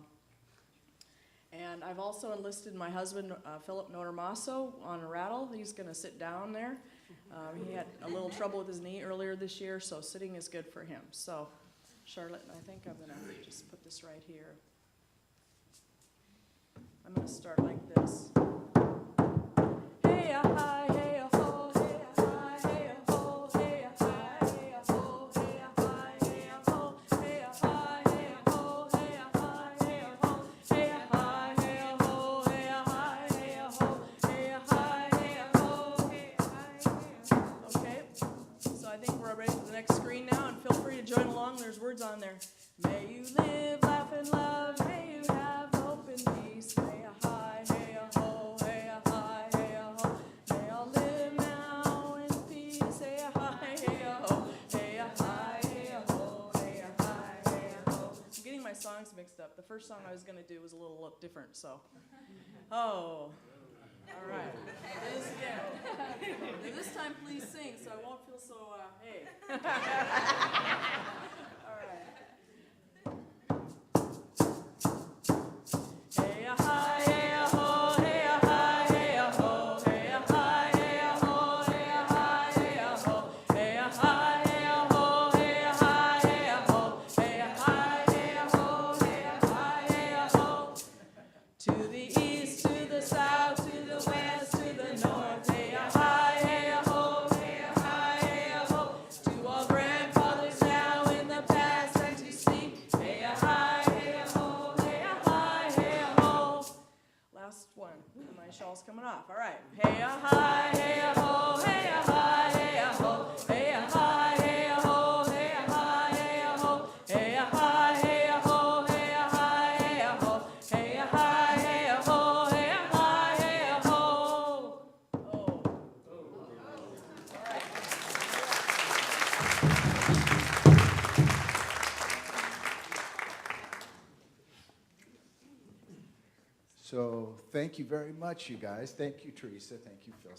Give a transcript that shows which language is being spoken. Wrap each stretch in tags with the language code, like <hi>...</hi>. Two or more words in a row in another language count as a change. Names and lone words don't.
<en>And I've also enlisted my husband, Philip Notarmaso, on a rattle. He's going to sit down there. He had a little trouble with his knee earlier this year, so sitting is good for him. So, Charlotte, I think I'm going to just put this right here. I'm going to start like this. Hey-a-hi, hey-a-ho, hey-a-hi, hey-a-ho, hey-a-hi, hey-a-ho, hey-a-hi, hey-a-ho, hey-a-hi, hey-a-ho, hey-a-hi, hey-a-ho, hey-a-hi, hey-a-ho, hey-a-hi, hey-a-ho, hey-a-hi, hey-a-ho, hey-a-hi. Okay, so I think we're ready for the next screen now, and feel free to join along. There's words on there. May you live, laugh, and love. May you have hope and peace. May a hi, hey a ho, hey a hi, hey a ho. May all live now in peace. Hey a hi, hey a ho, hey a hi, hey a ho, hey a hi, hey a ho. I'm getting my songs mixed up. The first song I was going to do was a little different, so. Oh, all right. This time, please sing, so I won't feel so, hey. All right. Hey a hi, hey a ho, hey a hi, hey a ho, hey a hi, hey a ho, hey a hi, hey a ho, hey a hi, hey a ho, hey a hi, hey a ho, hey a hi, hey a ho, hey a hi, hey a ho. To the east, to the south, to the west, to the north, hey a hi, hey a ho, hey a hi, hey a ho. To all grandfathers now in the past and to sleep, hey a hi, hey a ho, hey a hi, hey a ho. Last one, and my shawl's coming off. All right. Hey a hi, hey a ho, hey a hi, hey a ho, hey a hi, hey a ho, hey a hi, hey a ho, hey a hi, hey a ho, hey a hi, hey a ho, hey a hi, hey a ho, hey a hi, hey a ho. Oh. All right. So thank you very much, you guys. Thank you, Teresa. Thank you, Phil.</en>